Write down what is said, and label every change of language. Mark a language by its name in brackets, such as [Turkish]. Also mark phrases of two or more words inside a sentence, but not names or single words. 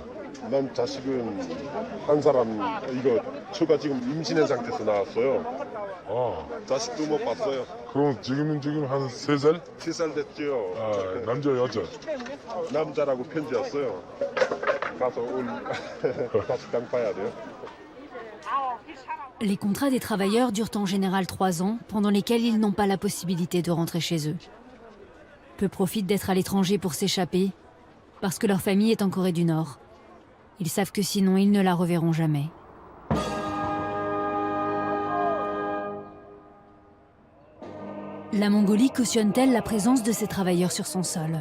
[Korean] 난 자식은 한 사람, 이거 처가 지금 임신한 상태에서 나왔어요. 자식도 못 봤어요. 그럼 지금 한 3살? 3살 됐죠. 남자 여자? 남자라고 편지 왔어요. 가서 자식당 봐야 돼요. [French] Les contrats des travailleurs durent en général 3 ans, pendant lesquels ils n'ont pas la possibilité de rentrer chez eux. Peu profitent d'être à l'étranger pour s'échapper, parce que leur famille est en Corée du Nord. Ils savent que sinon ils ne la reverront jamais. La Mongolie cautionne-t-elle la présence de ces travailleurs sur son sol?